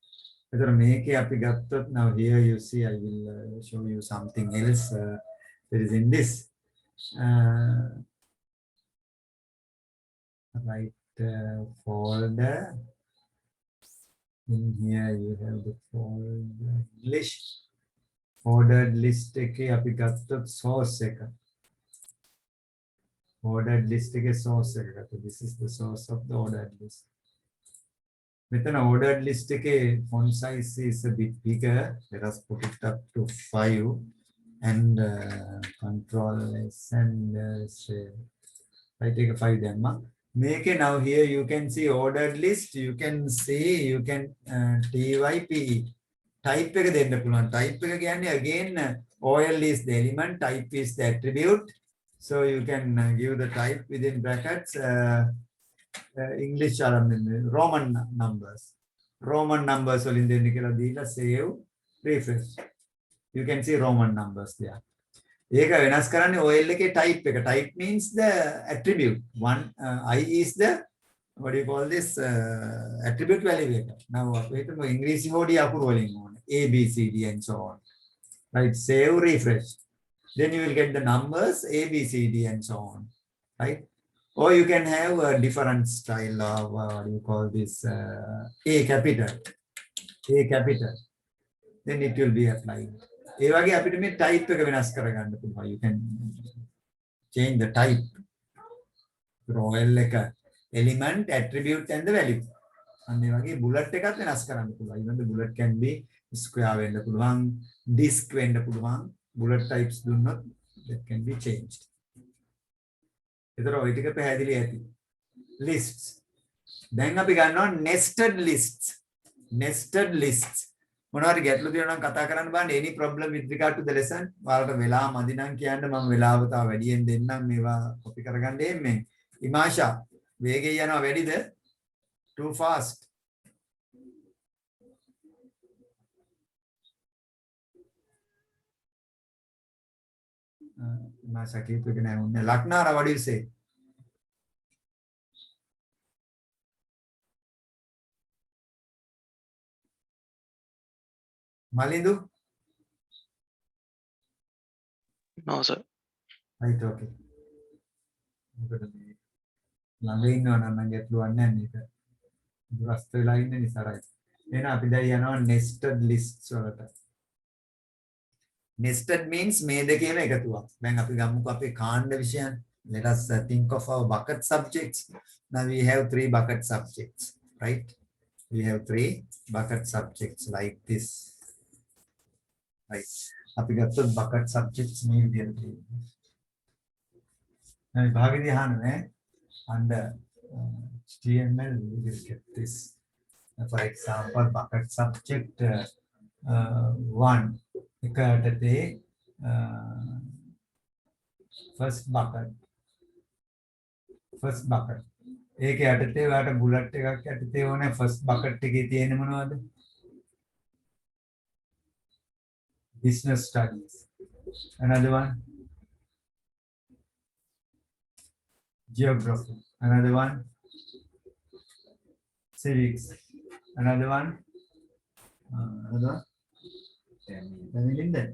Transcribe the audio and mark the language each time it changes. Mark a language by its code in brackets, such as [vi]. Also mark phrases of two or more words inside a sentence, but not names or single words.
[en] Now here you see, I will show you something else. There is in this. Right folder. In here you have the folder list. Ordered list [si] එකේ අපි ගත්තොත් source එක. [en] Ordered list එකේ source [si] එක ගත්තොත් [en] this is the source of the ordered list. මෙතන ordered list එකේ font size is a bit bigger. Let us put it up to 5 and control S and say right take a 5 දැම්මා. Make it now here you can see ordered list, you can see you can type type [si] එක දෙන්න පුළුවන්. [en] Type [si] එක කියන්නේ [en] again OL is the element, type is the attribute. So you can give the type within brackets English Roman numbers. Roman numbers [si] වලින් දෙන්න කියලා දීලා [en] save refresh. You can see Roman numbers there. [si] ඒක වෙනස් කරන්නේ OL එකේ type එක. [en] Type means the attribute. One I is the what do you call this attribute value. [si] Now අපි හිතමු ඉංග්‍රීසි හොඩි අකුරු වලින් ඕන A B C D [en] and so on. Right, save refresh. Then you will get the numbers A B C D and so on. Right, or you can have a different style of what do you call this A capital. A capital. Then it will be applied. [si] ඒ වගේ අපිට මේ type එක වෙනස් කරගන්න පුළුවන්. [en] You can change the type. OL එක element, attribute and the value. [si] අන්න ඒ වගේ bullet එකත් වෙනස් කරන්න පුළුවන්. [en] Even the bullet can be square [si] වෙන්න පුළුවන්, [en] disk [si] වෙන්න පුළුවන්. [en] Bullet types දුන්නොත් that can be changed. [si] ඒතර ඔය ටික පැහැදිලි ඇති. Lists. දැන් අපි ගන්නවා [en] nested lists. Nested lists. [si] මොනවාරි ගැටලු තියෙනවා නම් කතා කරන්න බලන්න. [en] Any problem with regard to the lesson? [si] ඔයාලට වෙලා මදි නම් කියන්න මම වෙලාව තව වැඩියෙන් දෙන්නම් මේවා කොපි කරගන්න එන්නේ. ඉමාෂා වේගය යනවා වැඩිද? [en] Too fast. Imasha keep it now. Laknara, what do you say? Malindu? No, sir. Right, [si] okay. ළඟ ඉන්නවනම් නම් ගැටලුවක් නැහැ මේක. දුරස්ත වෙලා ඉන්න නිසා right. එහෙනම් අපි දැන් යනවා [en] nested lists [si] වලට. [en] Nested means [si] මේ දෙකේම එකතුවක්. දැන් අපි ගමුකෝ අපේ කාණ්ඩ විෂයන්. [en] Let us think of our bucket subjects. Now we have 3 bucket subjects, right? We have 3 bucket subjects like this. Right. [si] අපි ගත්තොත් [en] bucket subjects [si] මේ විදිහට තියෙනවා. දැන් භාගෙදී අහන්නේ [en] under HTML we will get this. For example, bucket subject 1 [si] එකටදී [en] first bucket [si] ඒකේ යටතේ ඔයාලට bullet එකක් යටතේ ඕනේ [en] first bucket [si] එකේ තියෙන්නේ මොනවද? [en] Business studies. Another one, geography. Another one, civics. Another one, Tamil in there.